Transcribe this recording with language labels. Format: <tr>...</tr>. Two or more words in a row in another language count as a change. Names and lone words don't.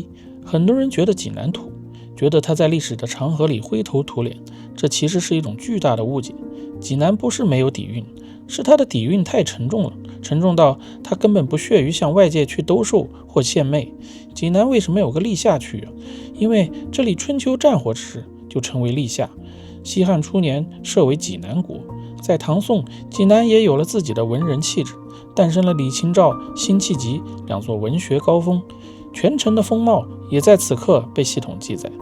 <zh>很多人覺得濟南土，覺得它在歷史的長河裡灰頭土臉，這其實是一種巨大的誤解。濟南不是沒有底蘊，是它的底蘊太沉重了，沉重到它根本不屑於向外界去兜售或献媚。濟南為什麼有個歷下區啊？因為這裡春秋戰國時就稱為歷下，西漢初年設為濟南國，在唐宋，濟南也有了自己的文人氣質。誕生了李清照、辛棄疾2座文學高峰，全城的風貌也在此刻被系統記載。</zh>